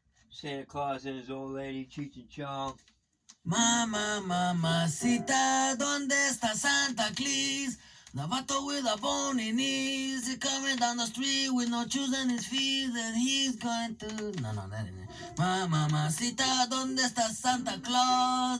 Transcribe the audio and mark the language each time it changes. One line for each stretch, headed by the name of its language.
English: Santa Claus and his old lady, Cheech and Chong.
Spanish: Mama, mamacita, ¿dónde está Santa Claus?
English: The vato with a bony knees, he's coming down the street with no shoes on his feet, and he's going to... No, that ain't it.
Spanish: Mamacita, ¿dónde está Santa Claus?